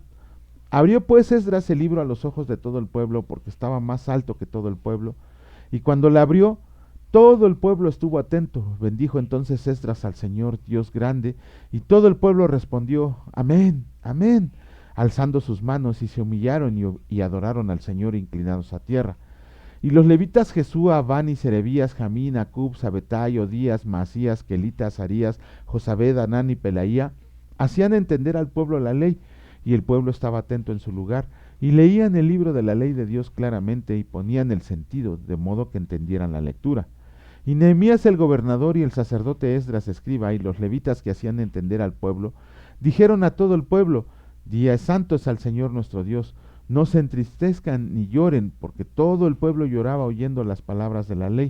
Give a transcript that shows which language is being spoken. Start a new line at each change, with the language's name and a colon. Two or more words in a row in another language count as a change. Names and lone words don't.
Spanish: Abrió pues Esdras el libro a los ojos de todo el pueblo, porque estaba más alto que todo el pueblo, y cuando la abrió, todo el pueblo estuvo atento. Bendijo entonces Esdras al Señor Dios grande, y todo el pueblo respondió: Amén, amén, alzando sus manos, y se humillaron y adoraron al Señor inclinados a tierra. Y los levitas Jesúa, Bani, Serebías, Jamín, Acub, Sabetai, Odías, Masías, Kelita, Azarías, Josabed, Anán y Pelaía hacían entender al pueblo la ley, y el pueblo estaba atento en su lugar, y leían el libro de la ley de Dios claramente, y ponían el sentido, de modo que entendieran la lectura. Y Nehemías el gobernador y el sacerdote Esdras escriba y los levitas que hacían entender al pueblo, dijeron a todo el pueblo: Día santo es al Señor nuestro Dios, no se entristezcan ni lloren, porque todo el pueblo lloraba oyendo las palabras de la ley.